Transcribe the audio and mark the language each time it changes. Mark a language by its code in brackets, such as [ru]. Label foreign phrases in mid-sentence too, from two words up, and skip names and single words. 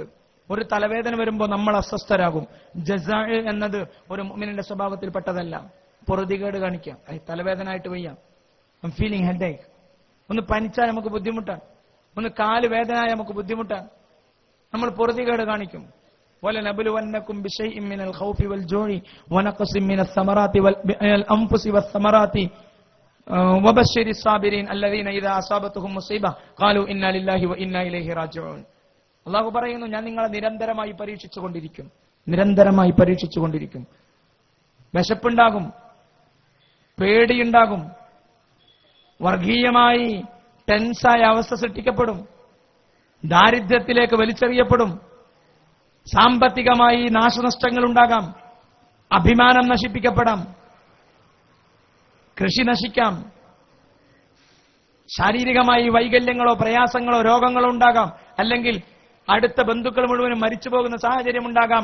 [ml] ഒരു തലവേദന വരുമ്പോൾ നമ്മൾ അസ്വസ്ഥരാകും. ജസാ എന്നത് ഒരു മുഅ്മിനിന്റെ സ്വഭാവത്തിൽപ്പെട്ടതല്ല. പൊറുതികേട് കാണിക്കാം. തലവേദനയായിട്ട് വയ്യ, [en] feeling headache. [ml] ഒന്ന് പനിച്ചാൽ നമുക്ക് ബുദ്ധിമുട്ടാണ്. ഒന്ന് കാല് വേദനയായ നമുക്ക് ബുദ്ധിമുട്ടാണ്. നമ്മൾ പൊറുതികേട് കാണിക്കും. [ar] وَلَنَبْلُوَنَّكُمْ بِشَيْءٍ مِّنَ الْخَوْفِ وَالْجُوعِ وَنَقْصٍ مِّنَ الثَّمَرَاتِ وَالْأَنفُسِ وَالثَّمَرَاتِ وَبَشِّرِ الصَّابِرِينَ الَّذِينَ إِذَا أَصَابَتْهُمْ مُصِيبَةٌ قَالُوا إِنَّا لِلَّهِ وَإِنَّا إِلَيْهِ راجعون. [ml] അല്ലാഹു പറയുന്നു, ഞാൻ നിങ്ങളെ നിരന്തരമായി പരീക്ഷിച്ചുകൊണ്ടിരിക്കും. വിശപ്പുണ്ടാകും, പേടിയുണ്ടാകും, വർഗീയമായി ടെൻസായ അവസ്ഥ സൃഷ്ടിക്കപ്പെടും, ദാരിദ്ര്യത്തിലേക്ക് വലിച്ചെറിയപ്പെടും, സാമ്പത്തികമായി നാശനഷ്ടങ്ങൾ ഉണ്ടാകാം, അഭിമാനം നശിപ്പിക്കപ്പെടാം, കൃഷി നശിക്കാം, ശാരീരികമായി വൈകല്യങ്ങളോ പ്രയാസങ്ങളോ രോഗങ്ങളോ ഉണ്ടാകാം, അല്ലെങ്കിൽ അടുത്ത ബന്ധുക്കൾ മുഴുവനും മരിച്ചു പോകുന്ന സാഹചര്യം ഉണ്ടാകാം.